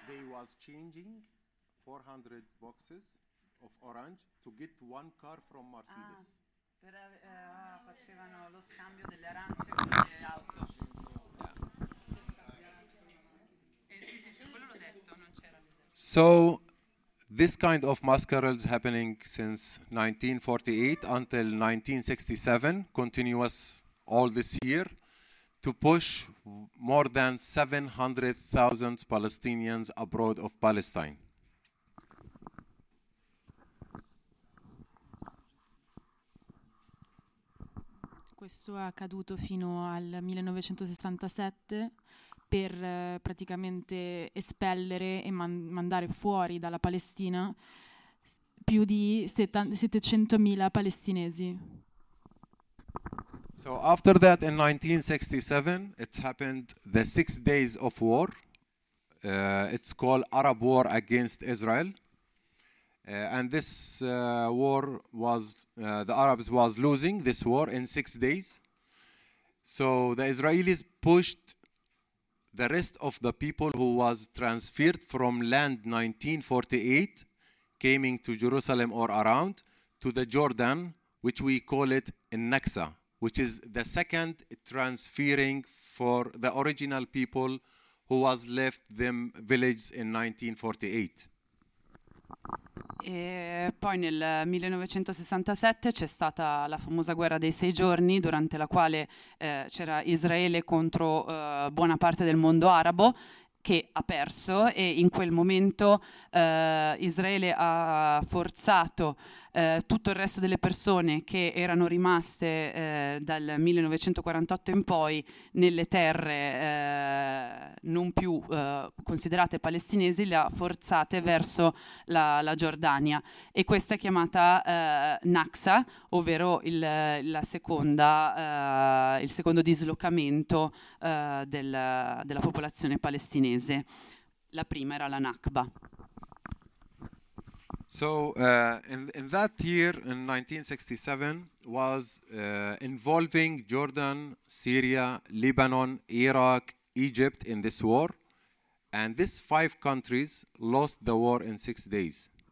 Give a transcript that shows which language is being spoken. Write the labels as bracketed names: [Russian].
[English] Was changing 400 boxes of orange to get one car from Mercedes. [Italian] Ah, facevano lo scambio delle arance con le auto. [English] So this kind of massacres happening since 1948 until 1967, continuous all this year, to push more than 700,000 Palestinians abroad of Palestine. [Italian] Questo è accaduto fino al 1967 per praticamente espellere e mandare fuori dalla Palestina più di 700,000 palestinesi. [English] So after that, in 1967, it happened the 6 days of war. It's called Arab War against Israel. And this war was, the Arabs was losing this war in 6 days. So the Israelis pushed the rest of the people who was transferred from land 1948, coming to Jerusalem or around, to the Jordan, which we call it in Naxa, which is the second transferring for the original people who was left them village in 1948. [Italian] E poi nel 1967 c'è stata la famosa guerra dei sei giorni, durante la quale c'era Israele contro buona parte del mondo arabo, che ha perso, e in quel momento Israele ha forzato tutto il resto delle persone che erano rimaste dal 1948 in poi nelle terre non più considerate palestinesi, le ha forzate verso la Giordania, e questa è chiamata Naxa, ovvero il secondo dislocamento della popolazione palestinese. La prima era la Nakba. [English] So in that year, in 1967, was involving Jordan, Syria, Lebanon, Iraq, Egypt in this war. And these five countries lost the war in 6 days.